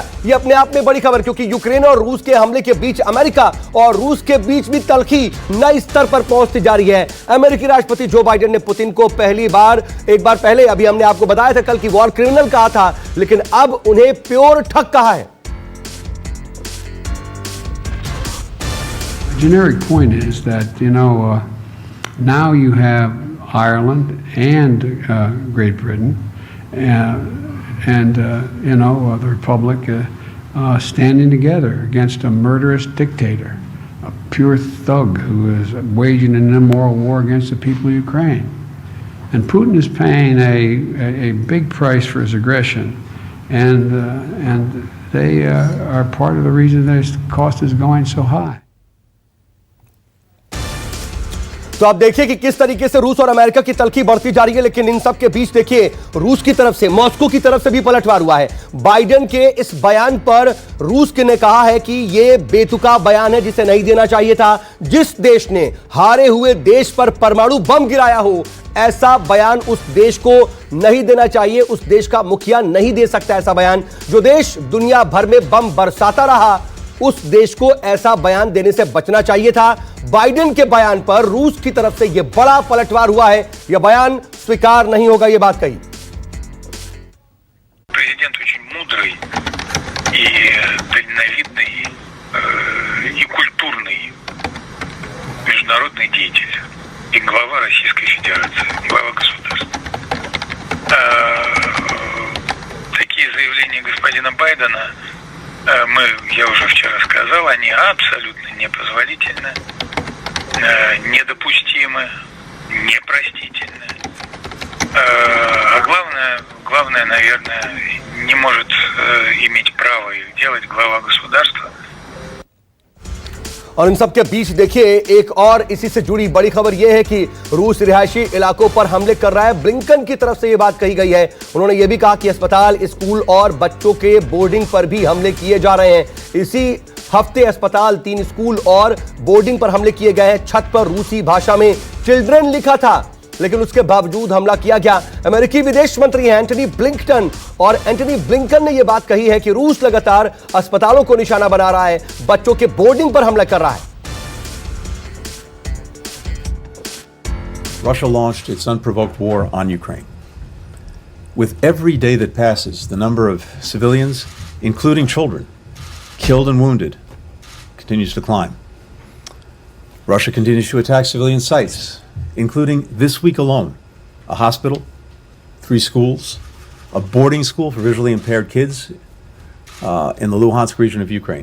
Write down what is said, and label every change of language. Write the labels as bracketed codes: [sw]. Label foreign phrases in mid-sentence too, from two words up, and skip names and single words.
[hi] यह अपने आप में बड़ी खबर, क्योंकि यूक्रेन और रूस के हमले के बीच अमेरिका और रूस के बीच भी तल्खी नए स्तर पर पहुंचती जा रही है। अमेरिकी राष्ट्रपति जो बाइडेन ने पुतिन को एक बार पहले अभी हमने आपको बताया था कल की [en] war criminal [hi] कहा था, लेकिन अब उन्हें [en] pure thug [hi] कहा है। [en] Generic point is that now you have Ireland and Great Britain and the Republic standing together against a murderous dictator, a pure thug who is waging an immoral war against the people of Ukraine. And Putin is paying a big price for his aggression, and they are part of the reason this cost is going so high. [hi] तो आप देखिए कि किस तरीके से रूस और अमेरिका की तल्खी बढ़ती जा रही है, लेकिन इन सब के बीच देखिए रूस की तरफ से, मॉस्को की तरफ से भी पलटवार हुआ है। बाइडेन के इस बयान पर रूस ने कहा है कि यह बेतुका बयान है जिसे नहीं देना चाहिए था। जिस देश ने हारे हुए देश पर परमाणु बम गिराया हो, ऐसा बयान उस देश को नहीं देना चाहिए। उस देश का मुखिया नहीं दे सकता ऐसा बयान। जो देश दुनिया भर में बम बरसाता रहा, उस देश को ऐसा बयान देने से बचना चाहिए था। बाइडेन के बयान पर रूस की तरफ से यह बड़ा पलटवार हुआ है। यह बयान स्वीकार नहीं होगा, यह बात कही। [ru] Президент очень мудрый и дальновидный и культурный международный деятель и глава Российской Федерации, глава государства. Такие заявления господина Байдена, я уже вчера сказал, они абсолютно непозволительны, недопустимы, непростительны. А главное, наверное, не может иметь права их делать глава गवर्नमेंट। [hi] और इन सब के बीच देखिए एक और इसी से जुड़ी बड़ी खबर यह है कि रूस रिहायशी इलाकों पर हमले कर रहा है। ब्लिंकन की तरफ से यह बात कही गई है। उन्होंने यह भी कहा कि अस्पताल, स्कूल और बच्चों के बोर्डिंग पर भी हमले किए जा रहे हैं। इसी हफ्ते अस्पताल, 3 स्कूल और बोर्डिंग पर हमले किए गए हैं। छत पर रूसी भाषा में चिल्ड्रन लिखा था, लेकिन उसके बावजूद हमला किया गया। अमेरिकी विदेश मंत्री हैं एंटनी ब्लिंकन, और एंटनी ब्लिंकन ने यह बात कही है कि रूस लगातार अस्पतालों को निशाना बना रहा है, बच्चों के बोर्डिंग पर हमला कर रहा है। [en] Russia launched its unprovoked war on Ukraine. With every day that passes, the number of civilians, including children, killed and wounded, continues to climb. Russia continues to attack civilian sites, including this week alone, a hospital, 3 schools, a boarding school for visually impaired kids in the Luhansk region of Ukraine.